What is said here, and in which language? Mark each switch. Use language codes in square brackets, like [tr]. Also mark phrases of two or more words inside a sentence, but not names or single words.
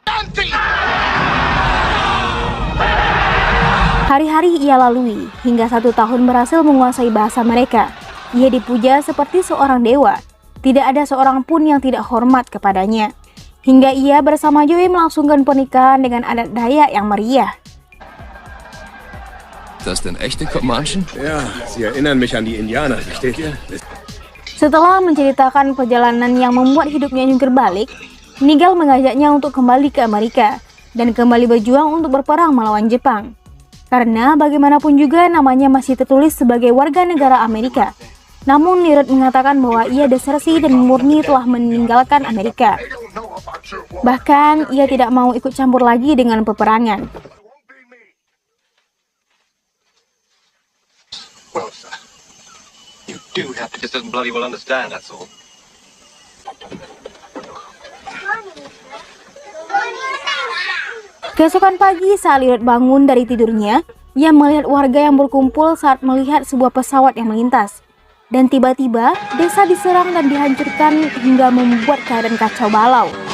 [id] Hari-hari ia lalui, hingga 1 tahun berhasil menguasai bahasa mereka. Ia dipuja seperti seorang dewa. Tidak ada seorang pun yang tidak hormat kepadanya. Hingga ia bersama Joey melangsungkan pernikahan dengan adat Dayak yang meriah. [de] Das denn echte Comanchen? Ja, sie erinnern mich an die Indianer, versteht ihr? [id] Setelah menceritakan perjalanan yang membuat hidupnya jungkir balik, Nigel mengajaknya untuk kembali ke Amerika dan kembali berjuang untuk berperang melawan Jepang. Karena bagaimanapun juga namanya masih tertulis sebagai warga negara Amerika. Namun Leroyd mengatakan bahwa ia desersi dan murni telah meninggalkan Amerika. Bahkan ia tidak mau ikut campur lagi dengan peperangan. [en] Well, sir, you do have to just doesn't bloody well understand, that's all. [id] Keesokan pagi saat Leroyd bangun dari tidurnya, ia melihat warga yang berkumpul saat melihat sebuah pesawat yang melintas. Dan tiba-tiba, desa diserang dan dihancurkan hingga membuat keadaan kacau balau.